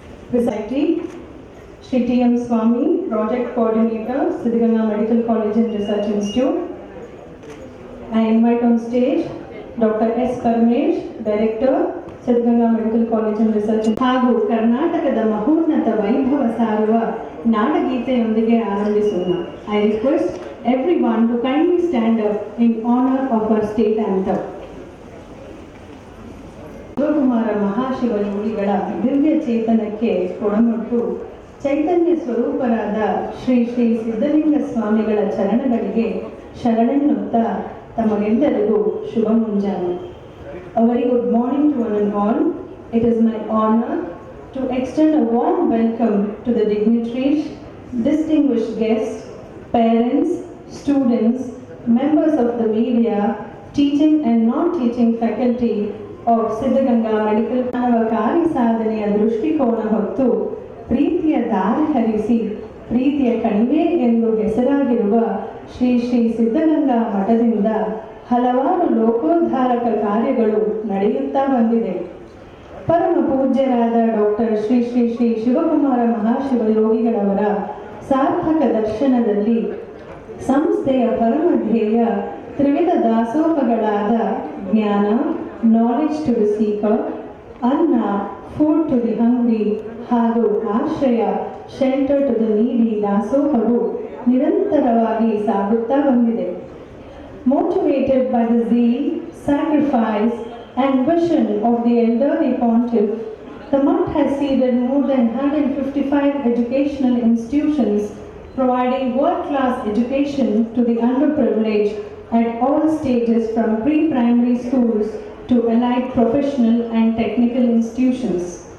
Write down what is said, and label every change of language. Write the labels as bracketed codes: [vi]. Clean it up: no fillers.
[en] Presiding Shri T.M. Swami, Project Coordinator, Siddaganga Medical College and Research Institute. I invite on stage Dr. S. Parmesh, Director, Siddaganga Medical College and Research Institute. [kn] ಹಾಗೂ ಕರ್ನಾಟಕದ ಮಹೋನ್ನತ ವೈಭವ ಸಾರುವ ನಾಡಗೀತೆಯೊಂದಿಗೆ ಆರಂಭಿಸೋಣ. [en] I request everyone to kindly stand up in honor of our state anthem. [kn] Shivakumara ಮಹಾಶಿವಯೋಗಿಗಳ ದಿವ್ಯ ಚೇತನಕ್ಕೆ ಕೊಡಮೊಟ್ಟು ಚೈತನ್ಯ ಸ್ವರೂಪರಾದ ಶ್ರೀ ಶ್ರೀ ಸಿದ್ಧಲಿಂಗ ಸ್ವಾಮಿಗಳ ಚರಣಗಳಿಗೆ ಶರಣೆನ್ನುತ್ತಾ ತಮಗೆಲ್ಲರಿಗೂ ಶುಭ ಮುಂಜಾನೆ. [en] A very good morning to one and all. It is my honor to extend a warm welcome to the dignitaries, distinguished guests, parents, students, members of the media, teaching and non-teaching faculty of Siddaganga Medical ಮಾನವ ಕಾರ್ಯ ಸಾಧನೆಯ ದೃಷ್ಟಿಕೋನ ಹೊತ್ತು ಪ್ರೀತಿಯ ದಾರಿ ಹರಿಸಿ ಪ್ರೀತಿಯ ಕಣಿವೆ ಎಂದು ಹೆಸರಾಗಿರುವ ಶ್ರೀ ಶ್ರೀ ಸಿದ್ಧಗಂಗಾ ಮಠದಿಂದ ಹಲವಾರು ಲೋಕೋದ್ಧಾರಕ ಕಾರ್ಯಗಳು ನಡೆಯುತ್ತಾ ಬಂದಿದೆ. [kn] ಪರಮ ಪೂಜ್ಯರಾದ ಡಾಕ್ಟರ್ ಶ್ರೀ ಶ್ರೀ ಶ್ರೀ ಶಿವಕುಮಾರ ಮಹಾಶಿವಯೋಗಿಗಳವರ ಸಾರ್ಥಕ ದರ್ಶನದಲ್ಲಿ ಸಂಸ್ಥೆಯ ಪರಮ ಧ್ಯೇಯ ತ್ರಿವಿಧ ದಾಸೋಹಗಳಾದ ಜ್ಞಾನ, knowledge to the seeker, ಅನ್ನ, food to the hungry, ಹಾಗೂ ಆಶ್ರಯ, shelter to the needy ದಾಸೋಹವು ನಿರಂತರವಾಗಿ ಸಾಗುತ್ತಾ ಬಂದಿದೆ. [en] Motivated by the zeal, sacrifice and vision of the elderly pontiff, the Mutt has seeded more than 155 educational institutions providing world-class education to the underprivileged at all stages from pre-primary schools to allied professional and technical institutions.